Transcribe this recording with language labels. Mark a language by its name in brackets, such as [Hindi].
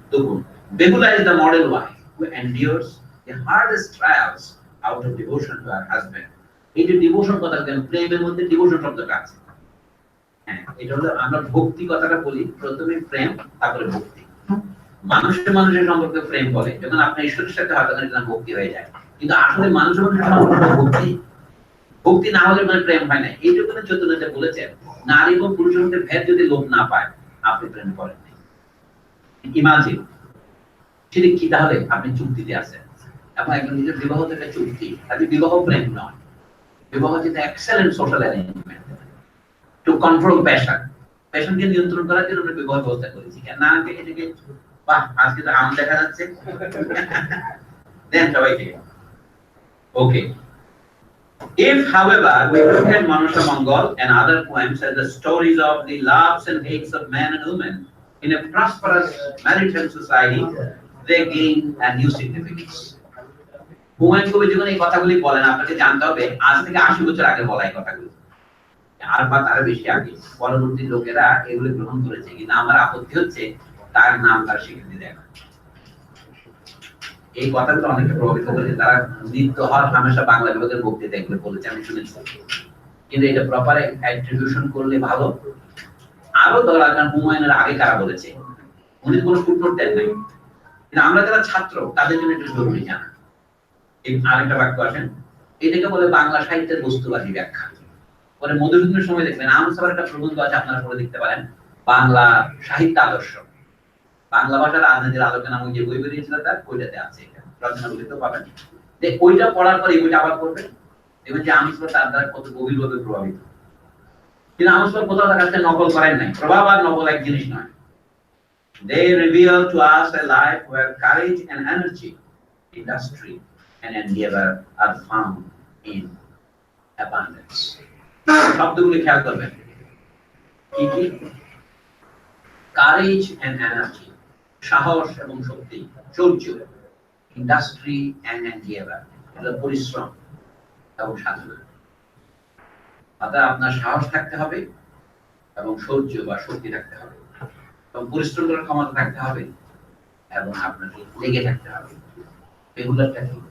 [Bangla] দেখুন, [English] Behula is the model wife who endures the hardest trials out of devotion to her husband. [Bangla] এই যে devotion কথা, প্রেমের মধ্যে ডিভোশন শব্দটা আছে। হ্যাঁ, এটা হলো আমরা ভক্তি কথাটা বলি, প্রথমে প্রেম, তারপরে ভক্তি। মানুষের সম্পর্কে প্রেম বলে, যখন আপনি ঈশ্বরের সাথে হয় তখন এটা ভক্তি হয়ে যায়, কিন্তু আসলে মানুষের সম্পর্কে ভক্তি, ভক্তি না হলে মানে প্রেম হয় না। এইটুকু চৈতন্যদেব বলেছেন, নারী এবং পুরুষের মধ্যে ভেদ যদি লোক না পায়, আপনি প্রেম করেন। ইমাজিন, সেটা কি? তাহলে আপনি চুক্তিতে আছেন, এখন একজন নিজের বিবাহ থেকে চুক্তি, তাহলে বিবাহ প্রেম নয়, বিবাহ হচ্ছে [English] Excellent social arrangement to control passion. [Bangla] প্যাশনকে নিয়ন্ত্রণ করার জন্য আমরা বিবাহ ব্যবস্থা করেছি। না এটাকে বাহ, আজকে তো আম দেখা যাচ্ছে, দেন সবাইকে। [English] Okay, if however we look at Manasha Mongol and other poems as the stories of the loves and hates of men and women in a prosperous maritime society, they gain a new significance. [Bangla] Humayun Kabir যখন এই কথাগুলি বলেন, আপনাকে জানতে হবে আজ থেকে 80 বছর আগে বলা এই কথাগুলো, আর বা তার বেশি আগে। পরবর্তী লোকেরা এগুলো গ্রহণ করেছে, কিন্তু আমার আপত্তি হচ্ছে তার নাম, তার স্বীকৃতি দেয় না। এই কথাগুলো অনেকে প্রভাবিত করেছে, তারা নিত্য হওয়ার হামেশা বাংলা বিভাগের বক্তৃতা এগুলো বলেছে, আমি শুনেছি, কিন্তু এটা [English] proper attribution [Bangla] করলে ভালো। আরো ধরা যান হুমায়ুনের আগে কারা বলেছে, উনি কোনো ফুটনোট দেন নাই, কিন্তু আমরা যারা ছাত্র তাদের জন্য এটা জরুরি জানা। এই আরেকটা বাক্য আসেন, এটাকে বলে বাংলা সাহিত্যের বস্তুবাদী ব্যাখ্যা। পরে মধুসূদনের সময় দেখবেন আমসাবার একটা প্রবন্ধ আছে, আপনারা পড়ে দেখতে পারেন, বাংলা সাহিত্য আদর্শ, বাংলা ভাষার রাজনীতির আলোকে নামক যে বই বেরিয়েছিল তার ওইটাতে আছে, এটা রচনাগুলিতে পাবেন। যে ওইটা পড়ার পরে এই বইটা আবার পড়বেন, দেখবেন যে আমসাবার তার দ্বারা কত গভীরভাবে প্রভাবিত। কিন্তু আমসাবার কোথাও তার কাছে নকল করেন নাই, প্রভাব আর নকল এক জিনিস নয়। [English] They reveal to us a life where courage and energy, industry and endeavor are found in abundance. [Bangla] শব্দগুলি খেয়াল করবেন, কি কি? [English] courage and energy, [Bangla] সাহস এবং শক্তি, শৌর্য, [English] industry and endeavor, [Bangla] পরিশ্রম এবং সাধনা। অর্থাৎ আপনার সাহস থাকতে হবে এবং শৌর্য বা শক্তি থাকতে হবে এবং পরিশ্রম করার ক্ষমতা থাকতে হবে এবং আপনাকে লেগে থাকতে হবে। এগুলোটা কি?